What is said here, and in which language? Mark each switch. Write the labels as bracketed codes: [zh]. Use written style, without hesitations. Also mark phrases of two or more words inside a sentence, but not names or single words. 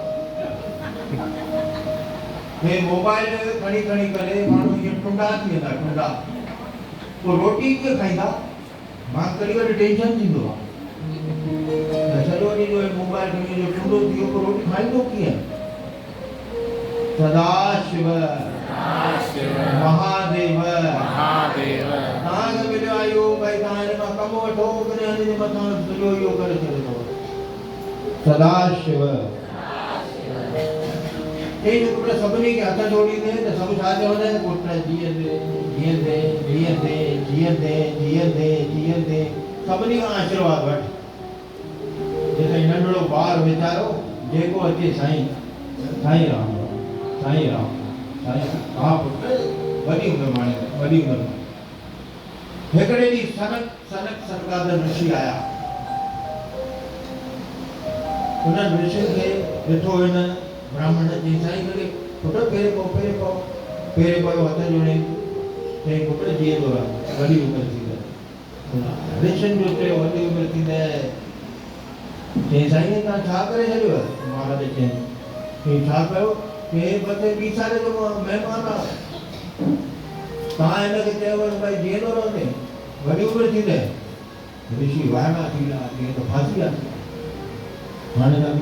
[sd] हे मोबाइल खणी करे माण्हू हीअं टुंडा थी वेंदा टुंडा पोइ रोटी कीअं खाईंदा मां कॾहिं टेंशन थींदो आहे सॼो ॾींहुं जो मोबाइल खणी जो टुंडो थी वियो पोइ रोटी खाईंदो कीअं सदाशिव महादेव तव्हांखे मिलियो आहे इहो भई तव्हां हिन मां कमु वठो करे हिन जे मथां सॼो इहो करे छॾींदो सदाशिव पुट सभिनी खे हथ जोड़ींदे त सभु छा चवंदा आहिनि पुट जीअंदे सभिनी खां आशीर्वाद वठ जेका नंढड़ो ॿार वीचारो जेको अचे साईं राम हा पुट वॾी उमिरि हिकिड़े ॾींहुं सनक सरकार ऋषि आया उन्हनि ऋषि खे ॾिठो हिन ब्राह्मण जी साईं करे पुट पेरे पियो हथ जोड़े चई पुट जीअं थो वॾी उमिरि थींदे ऋषियुनि जो चयो वॾी उमिरि थींदे चई साईं तव्हां छा करे छॾियो महाराज चई छा कयो हे बचे 20 साल जो महिमान आहे तव्हां हिनखे चयो भई जीअं थो रहे वॾी उमिरि थींदे ऋषि वाइड़ा थी विया जीअं त फासी आहे हाणे